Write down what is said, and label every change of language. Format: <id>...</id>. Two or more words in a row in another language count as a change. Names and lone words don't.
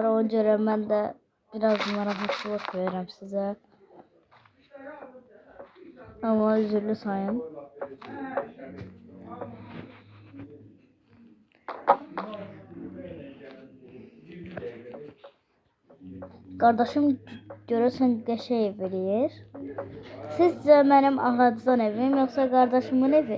<tr>Ona göre ben de biraz</tr> <az>narahatçılık veririm</az> <tr>size.</tr> <az>Ama üzürlü sayın. Kardeşim görürsən qəşəng ev eləyir. Sizcə mənim ağacdan evim yoxsa kardeşimin evi?</az>